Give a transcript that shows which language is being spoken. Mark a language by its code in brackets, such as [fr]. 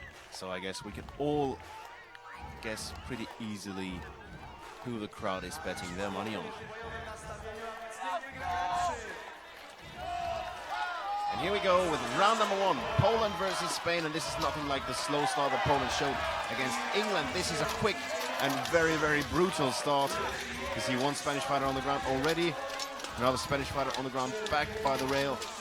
[en] So I guess we can all guess pretty easily who the crowd is betting their money on. [pl] Bojowe nastawienie, a więc niech wygra lepszy. [en] And here we go with round number 1, Poland versus Spain, and this is nothing like the slow start that Poland showed against England. This is a quick and very, very brutal start. You see one Spanish fighter on the ground already, another Spanish fighter on the ground, backed by the rail.